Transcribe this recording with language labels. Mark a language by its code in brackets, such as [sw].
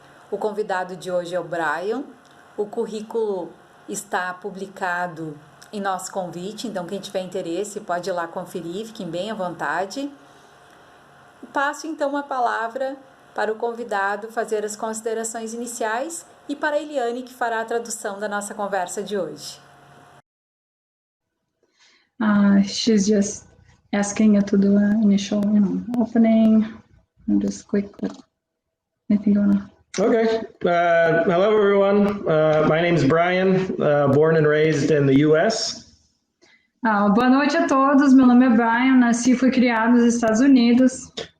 [pt] O convidado de hoje é o Brian, o currículo está publicado em nosso convite, então quem tiver interesse pode ir lá conferir, fiquem bem à vontade. Passo então a palavra para o convidado fazer as considerações iniciais e para a Eliane, que fará a tradução da nossa conversa de hoje. [en] She's just asking you to do an initial, opening and just quick. Anything going on? Okay. Hello, everyone. My name is Brian, born and raised in the U.S. [pt] Boa noite a todos. Meu nome é Brian. Nasci e fui criado nos Estados Unidos.